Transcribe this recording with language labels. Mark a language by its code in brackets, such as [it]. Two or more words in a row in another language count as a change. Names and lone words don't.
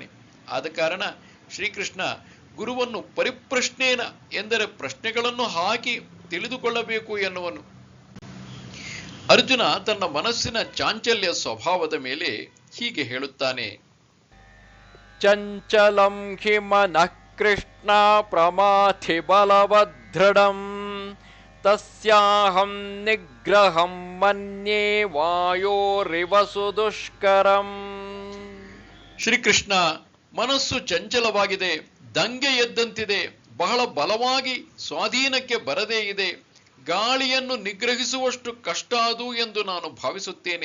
[kn] ಆದ ಕಾರಣ ಶ್ರೀಕೃಷ್ಣ ಗುರುವನ್ನು ಪರಿಪ್ರಶ್ನೇನ ಎಂದರೆ ಪ್ರಶ್ನೆಗಳನ್ನು ಹಾಕಿ ತಿಳಿದುಕೊಳ್ಳಬೇಕು ಎನ್ನುವನು. ಅರ್ಜುನ ತನ್ನ ಮನಸ್ಸಿನ ಚಾಂಚಲ್ಯ ಸ್ವಭಾವದ ಮೇಲೆ ಹೀಗೆ ಹೇಳುತ್ತಾನೆ. [sa] ಚಂಚಲಂ ಹಿ ಮನಃ ಕೃಷ್ಣ ಪ್ರಮಾಥಿ ಬಲವದೃಢಂ ತಸ್ಯಾಹಂ ನಿಗ್ರಹಂ ಮನ್ಯೇ ವಾಯೋರಿವಸು ದುಷ್ಕರಂ. [kn] ಶ್ರೀಕೃಷ್ಣ, ಮನಸ್ಸು ಚಂಚಲವಾಗಿದೆ, ದಂಗೆ ಎದ್ದಂತಿದೆ, ಬಹಳ ಬಲವಾಗಿ ಸ್ವಾಧೀನಕ್ಕೆ ಬರದೇ ಇದೆ. ಗಾಳಿಯನ್ನು ನಿಗ್ರಹಿಸುವಷ್ಟು ಕಷ್ಟ ಅದು ಎಂದು ನಾನು ಭಾವಿಸುತ್ತೇನೆ.